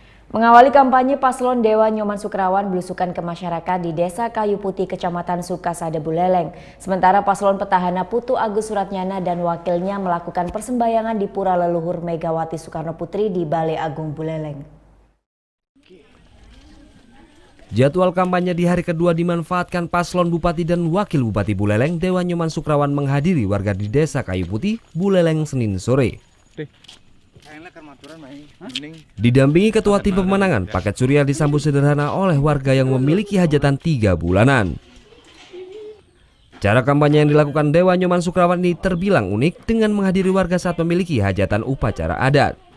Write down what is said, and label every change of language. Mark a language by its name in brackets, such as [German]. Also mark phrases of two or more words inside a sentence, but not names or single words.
[Indonesian] Mengawali kampanye paslon Dewa Nyoman Sukrawan belusukan ke masyarakat di Desa Kayu Putih, Kecamatan Sukasada, Buleleng. Sementara paslon petahana Putu Agus Suratnyana dan wakilnya melakukan persembahyangan di Pura Leluhur Megawati Soekarno Putri di Balai Agung Buleleng. Jadwal kampanye di hari kedua dimanfaatkan paslon Bupati dan Wakil Bupati Buleleng Dewa Nyoman Sukrawan menghadiri warga di Desa Kayu Putih, Buleleng, Senin sore. Didampingi Ketua Tim Pemenangan, paket surya disambut sederhana oleh warga yang memiliki hajatan 3 bulanan. Cara kampanye yang dilakukan Dewa Nyoman Sukrawan ini terbilang unik dengan menghadiri warga saat memiliki hajatan upacara adat.